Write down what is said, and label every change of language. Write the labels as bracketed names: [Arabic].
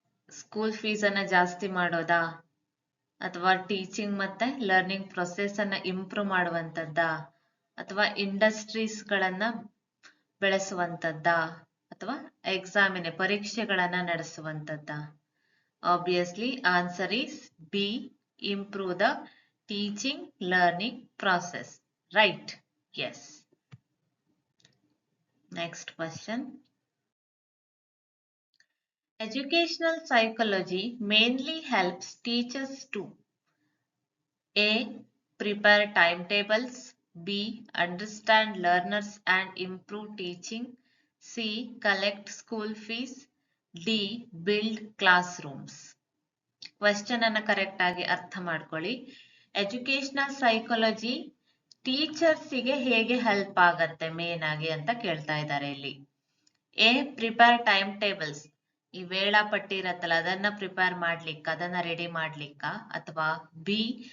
[Kannada] School fees ಅನ್ನ ಜಾಸ್ತಿ ಮಾಡೋದಾ, ಅಥವಾ ಟೀಚಿಂಗ್ ಮತ್ತೆ ಲರ್ನಿಂಗ್ ಪ್ರೊಸೆಸ್ ಅನ್ನ ಇಂಪ್ರೂವ್ ಮಾಡುವಂತದ್ದಾ, ಅಥವಾ ಇಂಡಸ್ಟ್ರೀಸ್ ಗಳನ್ನ ಬೆಳೆಸುವಂತದ್ದಾ, ಅಥವಾ ಪರೀಕ್ಷೆಗಳನ್ನ ನಡೆಸುವಂತದ್ದಾ? [English] Obviously, answer is B. Improve the teaching learning process. Right? Yes. Next question. Educational psychology mainly helps teachers to A. Prepare timetables, B. Understand learners and improve teaching, C. Collect school fees, D. Build classrooms. [Kannada] Question ಅನ್ನ correct ಆಗಿ ಅರ್ಥ ಮಾಡ್ಕೊಳ್ಳಿ. Educational psychology ಟೀಚರ್ಸಿಗೆ ಹೇಗೆ help ಆಗತ್ತೆ main ಆಗಿ ಅಂತ ಕೇಳ್ತಾ ಇದ್ದಾರೆ ಇಲ್ಲಿ. ಎ. [English] prepare time tables, [Kannada] ಈ ವೇಳಾಪಟ್ಟಿ ಇರತ್ತಲ್ಲ ಅದನ್ನ ಪ್ರಿಪೇರ್ ಮಾಡ್ಲಿಕ್ಕ, ಅದನ್ನ ರೆಡಿ ಮಾಡ್ಲಿಕ್ಕ, ಅಥವಾ ಬಿ.